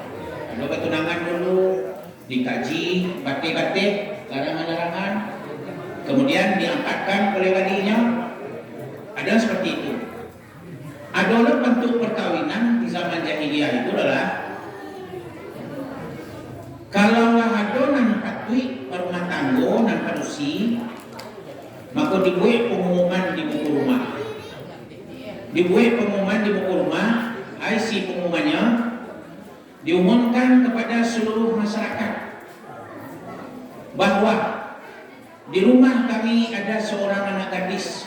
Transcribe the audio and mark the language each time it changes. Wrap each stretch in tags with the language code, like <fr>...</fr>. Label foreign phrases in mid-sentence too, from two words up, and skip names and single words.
<id>Ada tunangan dulu, dikaji bate-bate, larangan-larangan, kemudian diangkatkan oleh walinya. Ada seperti itu. Ada bentuk perkawinan di zaman jahiliyah itu adalah kalau ada</id> <min>nan patui rumah tanggo nan padusi,</min> <id>maka dibuat pengumuman di buku rumah. Dibuat pengumuman di buku rumah, isi pengumumannya diumumkan kepada seluruh masyarakat bahwa di rumah kami ada seorang anak gadis.</id>